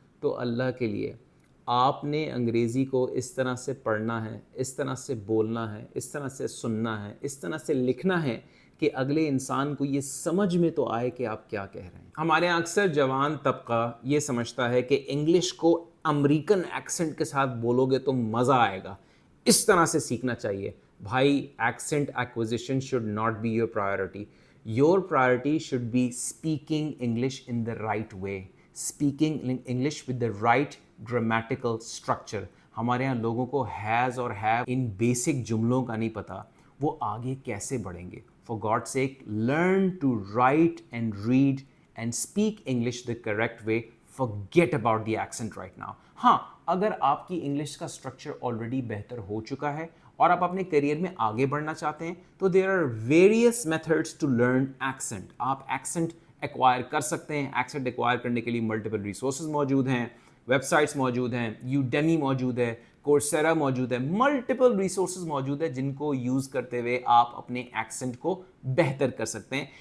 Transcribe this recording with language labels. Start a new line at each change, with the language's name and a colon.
Urdu: تو اللہ کے لیے آپ نے انگریزی کو اس طرح سے پڑھنا ہے, اس طرح سے بولنا ہے, اس طرح سے سننا ہے, اس طرح سے لکھنا ہے کہ اگلے انسان کو یہ سمجھ میں تو آئے کہ آپ کیا کہہ رہے ہیں. ہمارے یہاں اکثر جوان طبقہ یہ سمجھتا ہے کہ انگلش کو امریکن ایکسنٹ کے ساتھ بولو گے تو مزہ آئے گا, اس طرح سے سیکھنا چاہیے.
English: بھائی, accent acquisition should not be your priority. Your priority should be speaking English in the right way, speaking English with the right grammatical structure.
Urdu: ہمارے یہاں لوگوں کو ہیز اور ہیو ان بیسک جملوں کا نہیں پتا, وہ آگے کیسے بڑھیں گے.
English: For God's sake, learn to write and read and speak English the correct way. Forget about the accent right now.
Urdu: ہاں, اگر آپ کی انگلش کا اسٹرکچر آلریڈی بہتر ہو چکا ہے اور آپ اپنے کیریئر میں آگے بڑھنا چاہتے ہیں تو
English: there are various methods to learn accent.
Urdu: آپ ایکسنٹ ایکوائر کر سکتے ہیں. ایکسنٹ ایکوائر کرنے کے لیے ملٹیپل ریسورسز موجود ہیں, ویب سائٹس موجود ہیں, یوڈیمی موجود ہے, کورسیرا موجود ہے, ملٹیپل ریسورسز موجود ہے جن کو یوز کرتے ہوئے آپ اپنے ایکسنٹ کو بہتر کر سکتے ہیں.